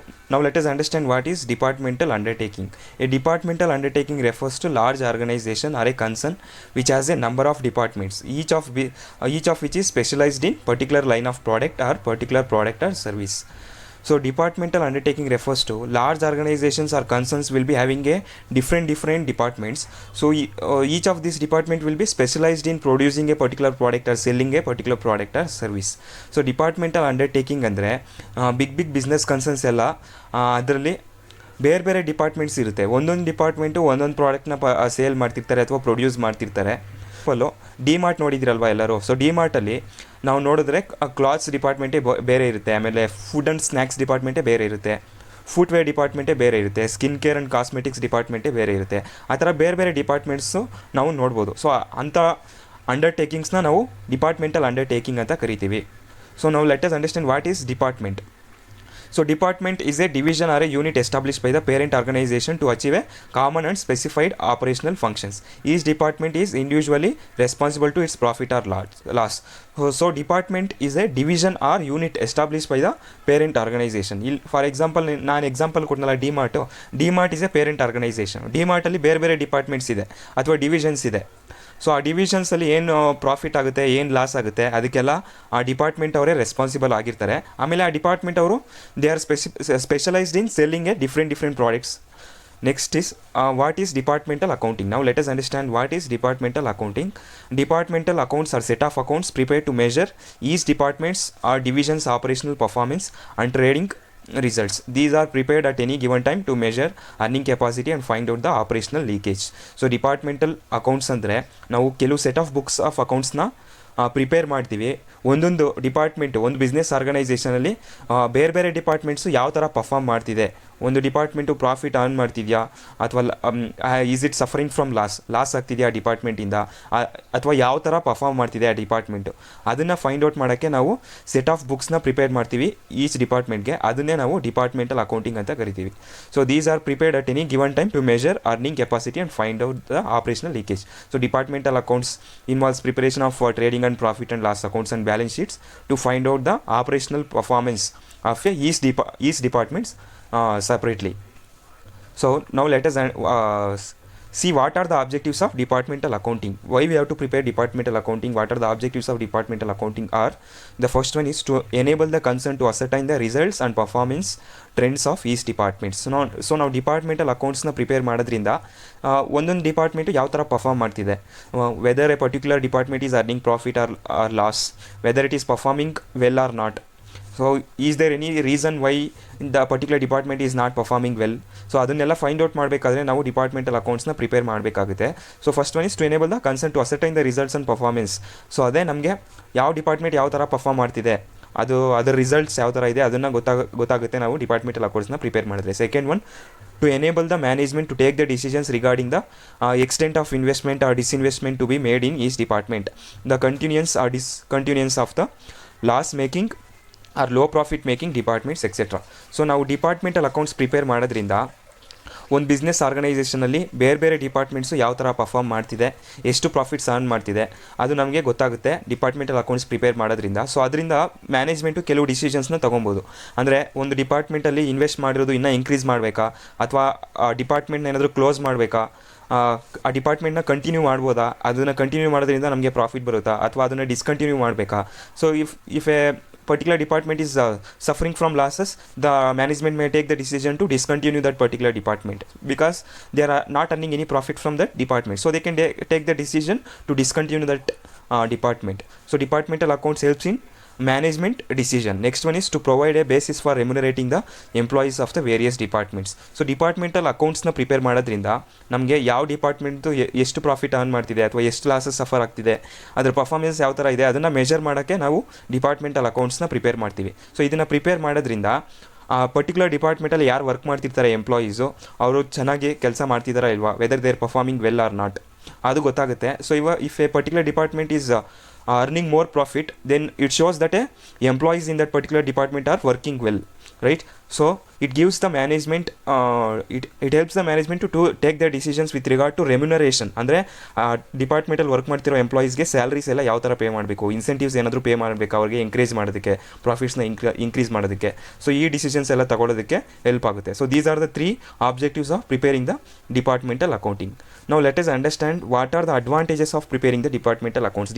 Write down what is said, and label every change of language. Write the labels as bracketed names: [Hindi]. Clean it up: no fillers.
[English] Now let us understand what is departmental undertaking. A departmental undertaking refers to large organization or a concern which has a number of departments, each of which is specialized in particular line of product or particular product or service. So departmental undertaking refers to large organizations or concerns will be having a different departments. So each of these department will be specialized in producing a particular product or selling a particular product or service. So departmental undertaking [Kannada] ಅಂದರೆ [English] big business concerns [Kannada] ಎಲ್ಲ ಅದರಲ್ಲಿ ಬೇರೆ departments ಇರುತ್ತೆ. ಒಂದೊಂದು department ಒಂದೊಂದು ಪ್ರಾಡಕ್ಟ್ನ sale ಮಾಡ್ತಿರ್ತಾರೆ ಅಥವಾ ಪ್ರೊಡ್ಯೂಸ್ ಮಾಡ್ತಿರ್ತಾರೆ. ಡಿ ಮಾರ್ಟ್ ನೋಡಿದಿರಲ್ವ ಎಲ್ಲರೂ. ಸೊ ಡಿ ಮಾರ್ಟಲ್ಲಿ ನಾವು ನೋಡಿದ್ರೆ ಕ್ಲಾತ್ಸ್ ಡಿಪಾರ್ಟ್ಮೆಂಟೇ ಬೇರೆ ಇರುತ್ತೆ, ಆಮೇಲೆ ಫುಡ್ ಆ್ಯಂಡ್ ಸ್ನ್ಯಾಕ್ಸ್ ಡಿಪಾರ್ಟ್ಮೆಂಟೇ ಬೇರೆ ಇರುತ್ತೆ, ಫುಟ್ವೇರ್ ಡಿಪಾರ್ಟ್ಮೆಂಟೇ ಬೇರೆ ಇರುತ್ತೆ, ಸ್ಕಿನ್ ಕೇರ್ ಆ್ಯಂಡ್ ಕಾಸ್ಮೆಟಿಕ್ಸ್ ಡಿಪಾರ್ಟ್ಮೆಂಟೇ ಬೇರೆ ಇರುತ್ತೆ. ಆ ಥರ ಬೇರೆ ಡಿಪಾರ್ಟ್ಮೆಂಟ್ಸು ನಾವು ನೋಡ್ಬೋದು. ಸೊ ಅಂಥ ಅಂಡರ್ಟೇಕಿಂಗ್ಸ್ನ ನಾವು ಡಿಪಾರ್ಟ್ಮೆಂಟಲ್ ಅಂಡರ್ಟೇಕಿಂಗ್ ಅಂತ ಕರಿತೀವಿ. [English] So ನಾವು let us understand what is department. So department is a division or a unit established by the parent organization to achieve a common and specified operational functions. Each department is individually responsible to its profit or loss. So department is a division or unit established by the parent organization. For example, [Kannada] ನಾನು example ಕೊಡ್ನಲ್ಲ [English] DMart is a parent organisation. [Kannada] D ಮಾರ್ಟಲ್ಲಿ ಬೇರೆ departments ಇದೆ ಅಥವಾ divisions ಇದೆ. So ಆ ಡಿವಿಷನ್ಸಲ್ಲಿ ಏನು profit ಆಗುತ್ತೆ, ಏನು loss ಆಗುತ್ತೆ, ಅದಕ್ಕೆಲ್ಲ ಆ ಡಿಪಾರ್ಟ್ಮೆಂಟ್ ಅವರೇ ರೆಸ್ಪಾನ್ಸಿಬಲ್ ಆಗಿರ್ತಾರೆ. ಆಮೇಲೆ ಆ ಡಿಪಾರ್ಟ್ಮೆಂಟ್ ಅವರು [English] They are specialised in selling a different products. Next is what is departmental accounting. ನಾವು let us understand what is departmental accounting. Departmental accounts are set of accounts prepared to measure each department's or division's operational performance and trading results. These are prepared at any given time to measure earning capacity and find out the operational leakage. So departmental accounts [Kannada] ಅಂದರೆ ನಾವು ಕೆಲವು set of books of ಅಕೌಂಟ್ಸ್ನ prepare ಮಾಡ್ತೀವಿ. ಒಂದೊಂದು department, ಒಂದು business ಆರ್ಗನೈಸೇಷನಲ್ಲಿ ಬೇರೆ departments ಯಾವ ಥರ perform ಮಾಡ್ತಿದೆ, ಒಂದು ಡಿಪಾರ್ಟ್ಮೆಂಟು ಪ್ರಾಫಿಟ್ ಅರ್ನ್ ಮಾಡ್ತಿದೆಯಾ ಅಥವಾ [English] is it suffering from loss [Kannada] ಆಗ್ತಿದೆಯಾ ಡಿಪಾರ್ಟ್ಮೆಂಟಿಂದ, ಅಥವಾ ಯಾವ ಥರ ಪರ್ಫಾರ್ಮ್ ಮಾಡ್ತಿದೆ ಆ ಡಿಪಾರ್ಟ್ಮೆಂಟು, ಅದನ್ನು ಫೈಂಡ್ ಔಟ್ ಮಾಡೋಕ್ಕೆ ನಾವು ಸೆಟ್ ಆಫ್ ಬುಕ್ಸ್ನ ಪ್ರಿಪೇರ್ ಮಾಡ್ತೀವಿ ಈಚ್ ಡಿಪಾರ್ಟ್ಮೆಂಟ್ಗೆ. ಅದನ್ನೇ ನಾವು ಡಿಪಾರ್ಟ್ಮೆಂಟಲ್ ಅಕೌಂಟಿಂಗ್ ಅಂತ ಕರಿತೀವಿ. [English] So these are prepared at any given time to measure earning capacity and find out the operational leakage. So departmental accounts involves preparation of trading and profit and loss accounts and balance sheets to find out the operational performance of each departments separately. So now let us see what are the objectives of departmental accounting. Why we have to prepare departmental accounting? What are the objectives of departmental accounting are? The first one is to enable the concern to ascertain the results and performance trends of each department. So now departmental accountsನ [Kannada] prepare ಮಾಡೋದ್ರಿಂದ ಒಂದೊಂದು department ಯಾವ ಥರ perform ಮಾಡ್ತಿದೆ, [English] Whether a particular department is earning profit or loss, whether it is performing well or not. So is there any reason why the particular department is not performing well. [Kannada] So ಅದನ್ನೆಲ್ಲ find out ಮಾಡಬೇಕಾದ್ರೆ ನಾವು departmental ಅಕೌಂಟ್ಸ್ನ prepare ಮಾಡಬೇಕಾಗುತ್ತೆ. [English] So first one is to enable the concern to ascertain the results and performance. [Kannada] So ಅದೇ ನಮಗೆ ಯಾವ department ಯಾವ ಥರ perform ಮಾಡ್ತಿದೆ, ಅದರ ರಿಸಲ್ಟ್ಸ್ ಯಾವ ಥರ ಇದೆ ಅದನ್ನು ಗೊತ್ತಾಗುತ್ತೆ ನಾವು ಡಿಪಾರ್ಟ್ಮೆಂಟಲ್ ಅಕೌಂಟ್ಸ್ನ ಪ್ರಿಪೇರ್ ಮಾಡಿದ್ರೆ. [English] Second one, to enable the management to take the decisions regarding the extent of investment or disinvestment to be made in each department, the continuance or discontinuance of the loss making or low profit making departments etc. [Kannada] So ನಾವು departmental accounts prepare ಮಾಡೋದ್ರಿಂದ ಒಂದು business ಆರ್ಗನೈಸೇಷನಲ್ಲಿ ಬೇರೆ departments ಯಾವ ಥರ perform ಮಾಡ್ತಿದೆ, ಎಷ್ಟು profits earn ಮಾಡ್ತಿದೆ, ಅದು ನಮಗೆ ಗೊತ್ತಾಗುತ್ತೆ ಡಿಪಾರ್ಟ್ಮೆಂಟಲ್ ಅಕೌಂಟ್ಸ್ ಪ್ರಿಪೇರ್ ಮಾಡೋದ್ರಿಂದ. ಸೊ ಅದರಿಂದ ಮ್ಯಾನೇಜ್ಮೆಂಟು ಕೆಲವು ಡಿಸಿಷನ್ಸ್ನ ತೊಗೊಬೋದು. ಅಂದರೆ ಒಂದು ಡಿಪಾರ್ಟ್ಮೆಂಟಲ್ಲಿ ಇನ್ವೆಸ್ಟ್ ಮಾಡಿರೋದು ಇನ್ನೂ ಇನ್ಕ್ರೀಸ್ ಮಾಡಬೇಕಾ, ಅಥವಾ ಆ ಡಿಪಾರ್ಟ್ಮೆಂಟ್ನ ಏನಾದರೂ ಕ್ಲೋಸ್ ಮಾಡಬೇಕಾ, ಆ ಡಿಪಾರ್ಟ್ಮೆಂಟ್ನ ಕಂಟಿನ್ಯೂ ಮಾಡ್ಬೋದಾ, ಅದನ್ನು ಕಂಟಿನ್ಯೂ ಮಾಡೋದ್ರಿಂದ ನಮಗೆ ಪ್ರಾಫಿಟ್ ಬರುತ್ತಾ, ಅಥವಾ ಅದನ್ನು ಡಿಸ್ಕಂಟಿನ್ಯೂ ಮಾಡಬೇಕಾ. [English] So if a particular department is suffering from losses, the management may take the decision to discontinue that particular department because they are not earning any profit from that department. So they can take the decision to discontinue that department. So departmental accounts helps in management decision. Next one is to provide a basis for remunerating the employees of the various departments. [Kannada] So departmental accountsನ prepare ಮಾಡೋದ್ರಿಂದ ನಮಗೆ ಯಾವ department ಎಷ್ಟು profit earn ಮಾಡ್ತಿದೆ ಅಥವಾ ಎಷ್ಟು losses suffer ಆಗ್ತಿದೆ, ಅದರ performance ಯಾವ ಥರ ಇದೆ, ಅದನ್ನು ಮೆಜರ್ ಮಾಡೋಕ್ಕೆ ನಾವು ಡಿಪಾರ್ಟ್ಮೆಂಟಲ್ ಅಕೌಂಟ್ಸ್ನ ಪ್ರಿಪೇರ್ ಮಾಡ್ತೀವಿ. ಸೊ ಇದನ್ನು ಪ್ರಿಪೇರ್ ಮಾಡೋದ್ರಿಂದ ಆ ಪರ್ಟಿಕ್ಯುಲರ್ ಡಿಪಾರ್ಟ್ಮೆಂಟಲ್ಲಿ ಯಾರು ವರ್ಕ್ ಮಾಡ್ತಿರ್ತಾರೆ ಎಂಪ್ಲಾಯೀಸು, ಅವರು ಚೆನ್ನಾಗಿ ಕೆಲಸ ಮಾಡ್ತಿದ್ದಾರಾ ಇಲ್ವಾ, [English] whether they are performing well or not, [Kannada] ಅದು ಗೊತ್ತಾಗುತ್ತೆ. [English] So if a particular department is earning more profit, then it shows that employees in that particular department are working well, right? So it gives the management it helps the management to take their decisions with regard to remuneration. [Kannada] ಅಂದರೆ ಡಿಪಾರ್ಟ್ಮೆಂಟಲ್ಲಿ work ಮಾಡ್ತಿರೋ ಎಂಪ್ಲಾಯೀಸ್ಗೆ salaries ಎಲ್ಲ ಯಾವ ಥರ pay ಮಾಡಬೇಕು, incentives ಏನಾದರೂ pay ಮಾಡಬೇಕು ಅವ್ರಿಗೆ encourage ಮಾಡೋದಕ್ಕೆ, ಪ್ರಾಫಿಟ್ಸ್ನ ಇನ್ಕ್ರೀಸ್ ಮಾಡೋದಕ್ಕೆ. ಸೊ ಈ ಡಿಸಿಷನ್ಸ್ ಎಲ್ಲ ತಗೊಳ್ಳೋದಕ್ಕೆ ಹೆಲ್ಪ್ ಆಗುತ್ತೆ. [English] So these are the 3 objectives of preparing the departmental accounting. ನಾವು let us understand what are the advantages of preparing the departmental accounts.